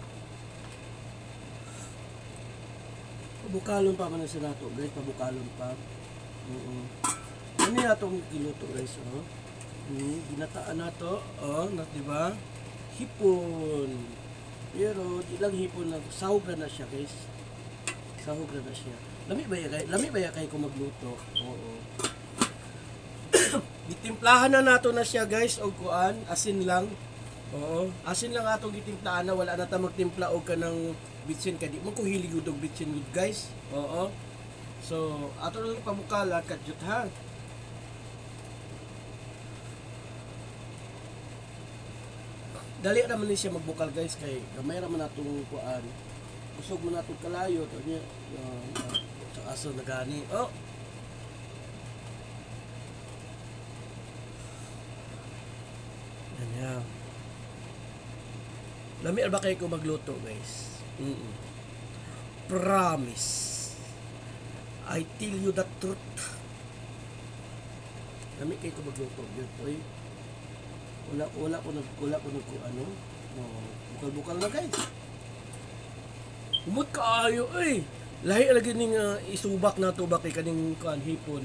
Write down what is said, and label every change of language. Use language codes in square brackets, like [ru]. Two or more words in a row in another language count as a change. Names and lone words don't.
[ceb] Pabukalon pa man sa nato guys, pabukalon pa. Ano na itong kiluto guys, oh. Ginataan na to, oh, di ba? Hipon. Pero di lang hipon lang, sahog na siya guys. Sahog na siya. Lami ba ya kay kung magluto? Oo. Gitimplahan na nato na siya guys, og kuan, asin lang. Oo, asin lang atong gitimplahan na, wala na ta magtimpla og kanang bitsin kay di mo ko hilig og bitsin guys. Oo. So, ato lang pamukala kadyot ha. Dali naman ni siya magbukal guys kay gamay ra man natong kuan. Usog mo natong kalayo to niya. Sa aso na gani. Oh. Yan. Lami ba kayo ko magluto guys? [en] Promise. I tell you the truth. [ceb] Lami kayo ko magluto. Oy. Wala ko ano. Bukal-bukal na guys. Umot kaayo eh. Lahi lagi ning isubak na to bakay kaning kuan hipon.